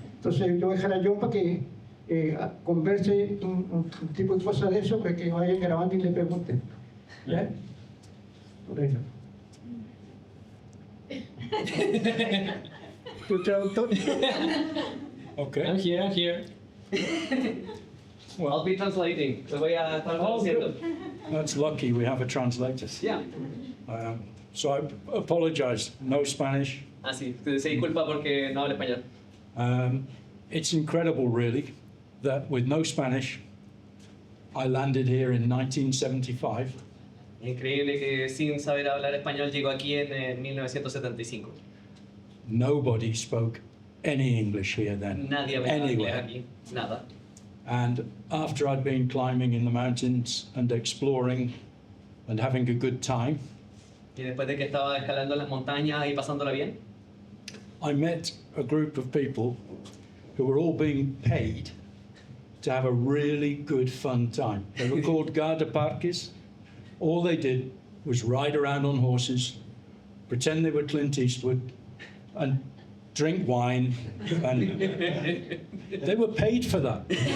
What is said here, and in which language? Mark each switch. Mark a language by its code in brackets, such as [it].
[es] Entonces yo voy a dejar a John para que converse un tipo de cosas de eso, para que vayan grabando y le pregunten. ¿Ya? Por ahí. ¿Tu traductor? [en] Okay. I'm here. Well, I'll be translating. [es] Lo voy a estar traduciendo. [en] that's lucky we have a translator. Yeah. So I apologize, no Spanish. [es] Ah, sí. Se disculpa porque no habla español. [en] It's incredible, really, that with no Spanish, I landed here in 1975. [es] Increíble que sin saber hablar español llegó aquí en 1975. [en] Nobody spoke any English here then. [es] Nadie hablaba inglés [en] anywhere. [es] aquí. Nada. [en] And after I'd been climbing in the mountains and exploring and having a good time, [es] Y después de que estaba escalando las montañas y pasándola bien, [en] I met a group of people who were all being paid to have a really good fun time. They were called guardaparques. All they did was ride around on horses, pretend they were Clint Eastwood, and drink wine, and they were paid for that.